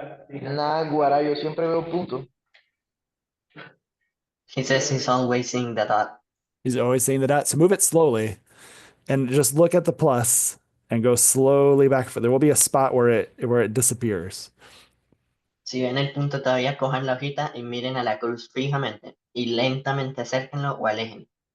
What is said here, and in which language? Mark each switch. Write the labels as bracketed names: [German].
[Spanish] Naguará, yo siempre veo puntos. [English] He says he's always seeing the dot. He's always saying the dot. So move it slowly and just look at the plus and go slowly back. There will be a spot where it disappears. [Spanish] Si ven el punto todavía, cojan la hojita y miren a la cruz fijamente y lentamente acérquenlo o alejen.